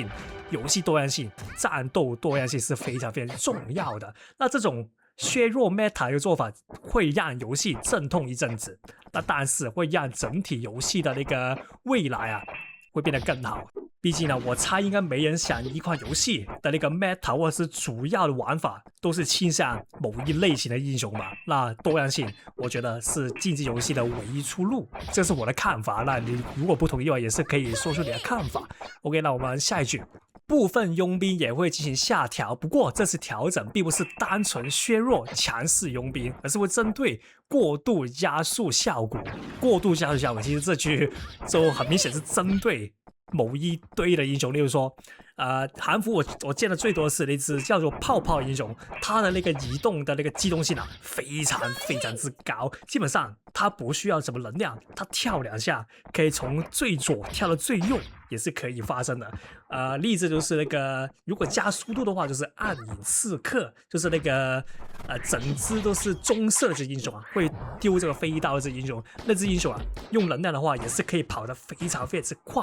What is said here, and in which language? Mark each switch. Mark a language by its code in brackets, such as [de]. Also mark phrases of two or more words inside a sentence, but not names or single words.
[zh] 遊戲多樣性、戰鬥多樣性是非常重要的。那這種削弱 Meta 的做法會讓遊戲陣痛一陣子，那但是會讓整體遊戲的那個未來啊會變得更好。畢竟呢，我猜應該沒人想一款遊戲的那個 Meta 或者是主要的玩法都是傾向某一類型的英雄吧。那多樣性，我覺得是競技遊戲的唯一出路，這是我的看法。那你如果不同意的話，也是可以說出你的看法。OK， 那我們下一句。部分傭兵也會進行下調，不過這次調整並不是單純削弱強勢傭兵，而是會針對過度加速效果。過度加速效果，其實這句就很明顯是針對某一堆的英雄，例如說，韓服我見的最多的是那隻叫做泡泡英雄，它的那個移動的那個機動性啊，非常之高，基本上它不需要什麼能量，它跳2下可以從最左跳到最右。也是可以發生的，例子就是那個，如果加速度的話，就是暗影刺客，就是那個，整隻都是棕色之英雄啊，會丟這個飛刀的這英雄，那隻英雄啊，用能量的話也是可以跑得非常之快。